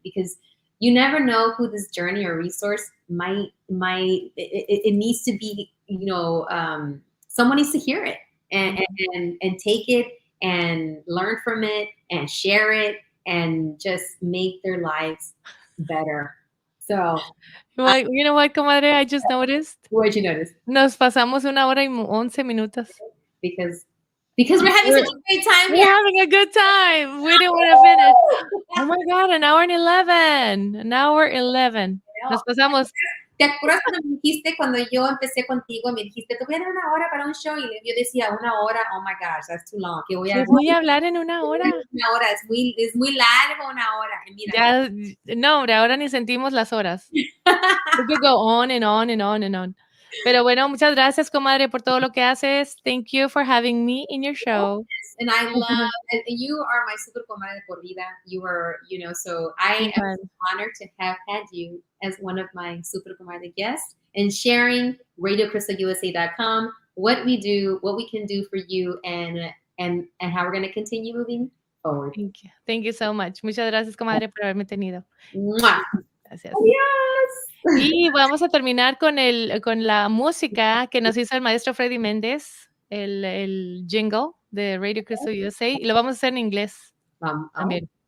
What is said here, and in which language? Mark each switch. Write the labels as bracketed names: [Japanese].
[English] Because you never know who this journey or resource might. It needs to be, someone needs to hear it and take it and learn from it and share it and just make their lives better. So, you know what, comadre? I just noticed. What did you notice? [Spanish] Nos pasamos 1 hora y 11 minutos. [English] Because we're having such a great time. We're having a good time. We didn't want to finish. Oh my God, an hour and 11. An hour 11. [Spanish] Nos pasamos. ¿Te acuerdas cuando me dijiste, cuando yo empecé contigo, me dijiste, te voy a dar 1 hora para un show? Y yo decía, 1 hora, [English] oh my gosh, that's too long. [Spanish] ¿Qué voy a hablar en 1 hora? 1 hora, es muy largo 1 hora. Y mira. Ya, no, hombre, ahora ni sentimos las horas. [English] We could go on and on and on and on. [Spanish] Pero bueno, muchas gracias, comadre, por todo lo que haces. [English] Thank you for having me in your show. And I love, and you are my super comadre [Spanish] por vida. [English] You are, so I am honored to have had you as one of my super comadre guests and sharing RadioCrystalUSA.com, what we do, what we can do for you, and how we're going to continue moving forward. Thank you. Thank you so much. [Spanish] Muchas gracias, comadre, por haberme tenido. Gracias. Adiós. Y vamos a terminar con la música que nos hizo el maestro Freddy Méndez, el jingle de Radio Crystal USA, y lo vamos a hacer en inglés también.